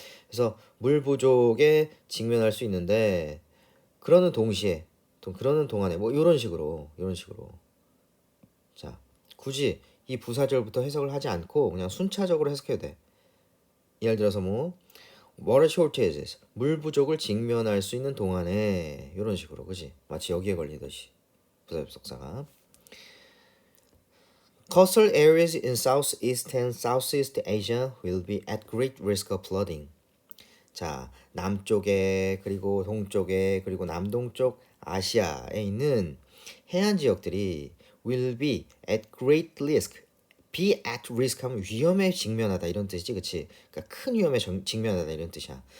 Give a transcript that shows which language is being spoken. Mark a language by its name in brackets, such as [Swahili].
[Korean] 그래서 물 부족에 직면할 수 있는데 그러는 동안에 뭐 이런 식으로 자 굳이 이 부사절부터 해석을 하지 않고 그냥 순차적으로 해석해도 돼. 예를 들어서 뭐 [English] water shortages [Korean] 물 부족을 직면할 수 있는 동안에 이런 식으로 그지? 마치 여기에 걸리듯이 부사접속사가 [English] Coastal areas in Southeast and Southeast Asia will be at great risk of flooding. [Korean] 자, 남쪽에 그리고 동쪽에 그리고 남동쪽 아시아에 있는 해안 지역들이 [English] will be at great risk. [Korean] be at risk 하면 위험에 직면하다 이런 뜻이지, 그치? 그러니까 큰 위험에 직면하다 이런 뜻이야.